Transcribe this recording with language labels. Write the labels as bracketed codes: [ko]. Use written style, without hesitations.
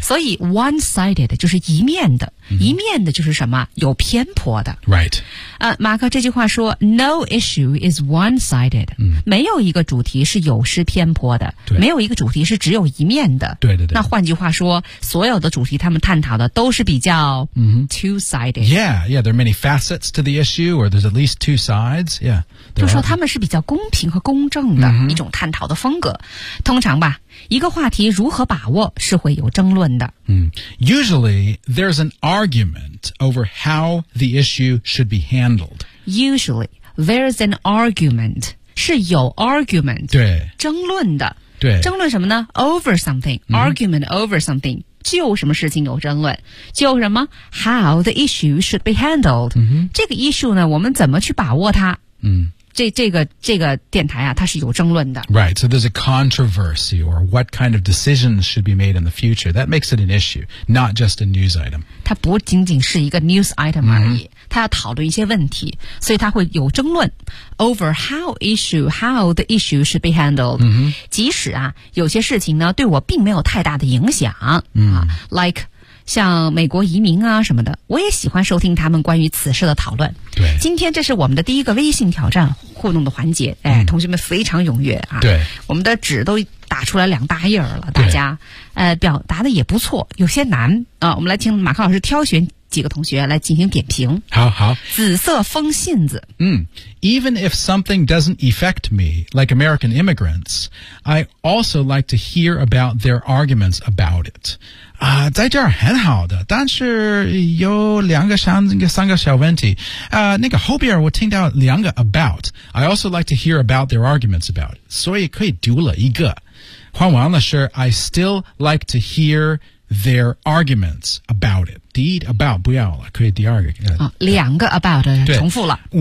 [zh] 所以 one-sided 就是一面的、mm-hmm. 一面的就是什么有偏颇的。 [en] Right.、 [zh] 马克这句话说 [en] no issue is one-sided.、 Mm-hmm. [zh] 没有一个主题是有失偏颇的对没有一个主题是只有一面的。对对对。那换句话说所有的主题他们探讨的都是比较、 mm-hmm. [en] two-sided. Yeah, yeah, there are many facets. To the issue, or there's at least two sides. Yeah, [zh] 就说他们是比较公平和公正的、 mm-hmm. 一种探讨的风格。通常吧，一个话题如何把握是会有争论的。 Mm. [en] Usually, there's an argument over how the issue should be handled. Usually, there's an argument [zh] 是有 [en] argument [zh] 对争论的对争论什么呢 ？ [en] Over something,、 mm-hmm. argument over something. [zh] 就什么事情有争论就什么 [en] How the issue should be handled、 mm-hmm. [zh] 这个 issue 呢我们怎么去把握它、 mm. 这个电台啊它是有争论的 [en] Right, so there's a controversy or what kind of decisions should be made in the future That makes it an issue, not just a news item [zh] 它不仅仅是一个 news item 而已、mm-hmm. 它要讨论一些问题所以它会有争论 [en] Over how the issue should be handled、 mm-hmm. [zh] 即使啊，有些事情呢对我并没有太大的影响、 mm. 啊 ，like 像美国移民啊什么的，我也喜欢收听他们关于此事的讨论。对，今天这是我们的第一个微信挑战互动的环节，哎， mm. 同学们非常踊跃啊！对，我们的纸都打出来两大页了，大家表达的也不错，有些难啊。我们来听马克老师挑选几个同学来进行点评。好好，紫色风信子。嗯。 [en] Even if something doesn't affect me, like American immigrants, I also like to hear about their arguments about it. [zh] 啊、在这儿很好的，但是有两个三个小问题。那个后边我听到两个 [en] about, I also like to hear about their arguments about it. [zh] 所以可以读了一个。换完了是 [en] I still like to hear their arguments about it. [zh] 第一 about 不要了，可以第二个、两个 about 重复了。